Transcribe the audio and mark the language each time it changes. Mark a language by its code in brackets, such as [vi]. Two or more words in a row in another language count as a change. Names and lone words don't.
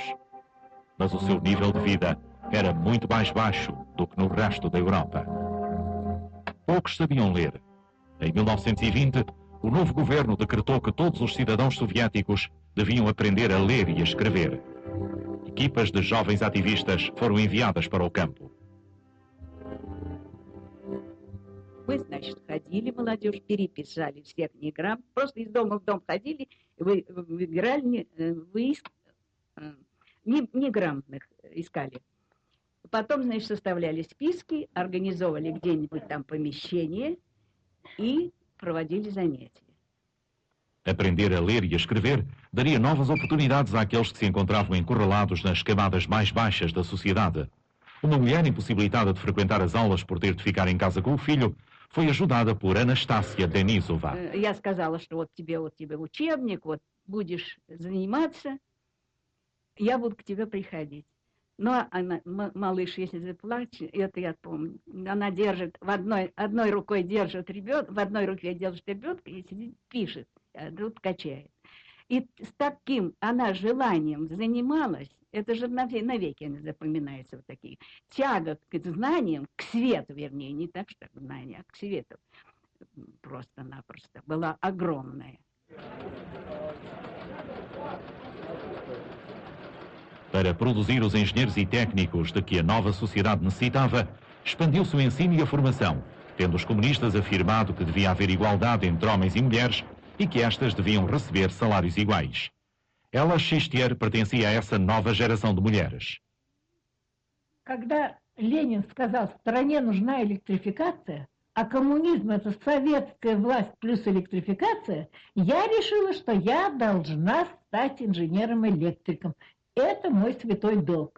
[pt] Mas o seu nível de vida era muito mais baixo do que no resto da Europa. Poucos sabiam ler. Em 1920, o novo governo decretou que todos os cidadãos soviéticos deviam aprender a ler e a escrever. Equipas de jovens ativistas foram enviadas para o campo. [ru] Мы, значит, ходили, молодежь, переписали всех неграмм, просто из дома в дом ходили, выбирали, неграмотных искали. Потом, значит, составляли списки, организовывали где-нибудь там помещение e проводили занятия. [pt] Aprender a ler e a escrever daria novas oportunidades àqueles que se encontravam encurralados nas camadas mais baixas da sociedade. Uma mulher impossibilitada de frequentar as aulas por ter de ficar em casa com o filho foi ajudada por Anastácia Denisova. [ru] Я сказала, что вот тебе учебник, вот будешь заниматься, я буду к тебе приходить. Но она, малыш, если заплачет, это я помню, она держит, одной рукой держит ребенка, в одной руке держит ребенка и сидит, пишет, а тут качает. И с таким она желанием занималась, это же навеки она запоминается, вот такие. Тяга к знаниям, к свету, вернее, не так, что к знаниям, а к sвету, просто-напросто была огромная. [pt] Para produzir os engenheiros e técnicos de que a nova sociedade necessitava, expandiu-se o ensino e a formação, tendo os comunistas afirmado que devia haver igualdade entre homens e mulheres e que estas deviam receber salários iguais. Ela, Xistier, pertencia a essa nova geração de mulheres. [ru] Когда Ленин сказал, стране нужна электрификация, а коммунизм это советская власть плюс электрификация, я решила, что я должна стать инженером-электриком. Это мой святой долг.